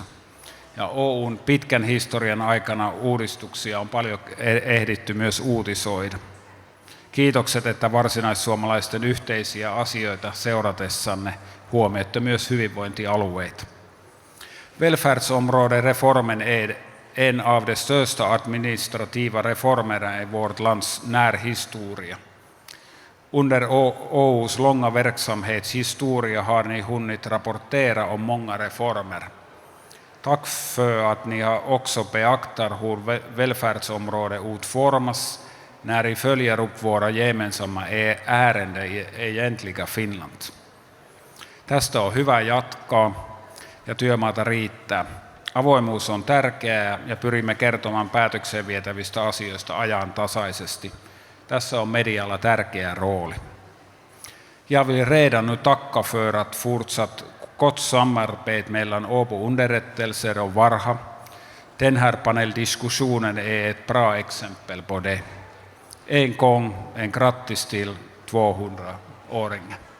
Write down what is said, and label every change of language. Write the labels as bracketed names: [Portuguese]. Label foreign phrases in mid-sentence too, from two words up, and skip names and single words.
[Finnish] Ja OUn pitkän historian aikana uudistuksia on paljon ehditty myös uutisoida. Kiitokset, että varsinaissuomalaisten yhteisiä asioita seuratessanne huomioitte myös hyvinvointialueita. [Swedish] Välfärdsområdereformen är en av de största administrativa reformerna i vårt lands närhistoria. Under OUs långa verksamhetshistoria har ni hunnit rapportera om många reformer. Tack för att ni också beaktar hur välfärdsområdet utformas när ni följer upp våra gemensamma ärenden i egentliga Finland. [Finnish] Tästä on hyvä jatkaa ja työmaata riittää. Avoimuus on tärkeää ja pyrimme kertomaan päätökseen vietävistä asioista ajantasaisesti. Tässä on medialla tärkeä rooli. [Swedish] Jag vill redan nu tacka för att fortsatt gott samarbete mellan Åbo Underrättelser och Varha. Den här paneldiskussionen är ett bra exempel på det. En gång en grattis till 200-åringen.